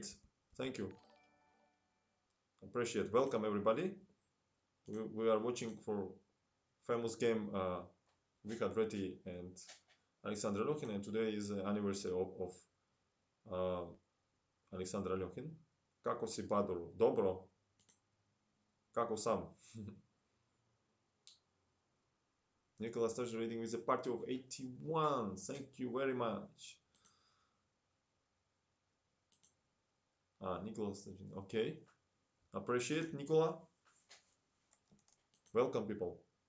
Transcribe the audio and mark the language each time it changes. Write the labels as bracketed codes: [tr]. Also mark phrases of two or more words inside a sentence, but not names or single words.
[en] Thank you. Appreciate. Welcome everybody. We are watching for famous game Richard Reti and Alexander Alekhine, and today is the anniversary of Alexander Alekhine. [sl] Kako si Baadur? Dobro. Kako sam? [en] Nicholas starts reading with a party of 81. Thank you very much. Nicholas. Okay. Appreciate, Nicola. Welcome, people.